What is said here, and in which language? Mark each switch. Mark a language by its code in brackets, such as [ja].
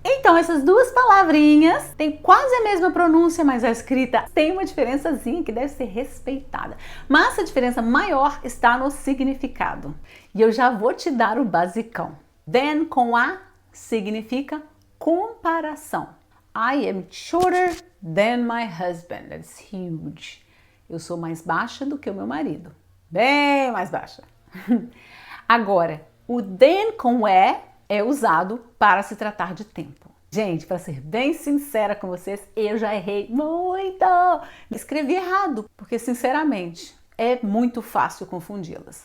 [pt] Então, essas duas palavrinhas têm quase a mesma pronúncia, mas a escrita tem uma diferençazinha que deve ser respeitada. Mas a diferença maior está no significado. E eu já vou te dar o basicão. Then com a significa comparação. [en] I am shorter than my husband. That's huge. [pt] Eu sou mais baixa do que o meu marido. Bem mais baixa. Agora, o then com é usado para se tratar de tempo. Gente, para ser bem sincera com vocês, eu já errei muito. Escrevi errado, porque sinceramente é muito fácil confundi-las.